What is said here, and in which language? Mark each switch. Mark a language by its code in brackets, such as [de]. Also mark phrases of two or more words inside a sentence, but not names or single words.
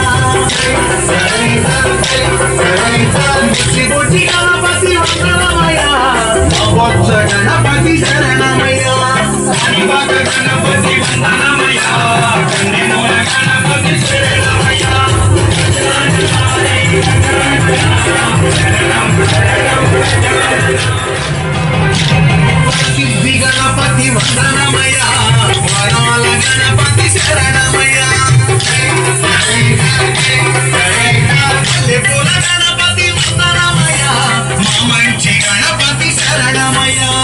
[kn] ಮುಚ್ಚಿಗುಚ್ಚಿ ಗಣಪತಿ ವಂದನಮಯ, ಮಹೋತ್ಸ ಗಣಪತಿ ಶರಣಮಯ. ಗಣಪತಿ ವಂದನಮಯ, ಗಣಪತಿ ಶರಣಮಯ. [te] సిద్ధి గణపతి వందనమయ వరాల గణపతి శరణమయ పూల గణపతి వందనమయ మా మంచి గణపతి శరణమయ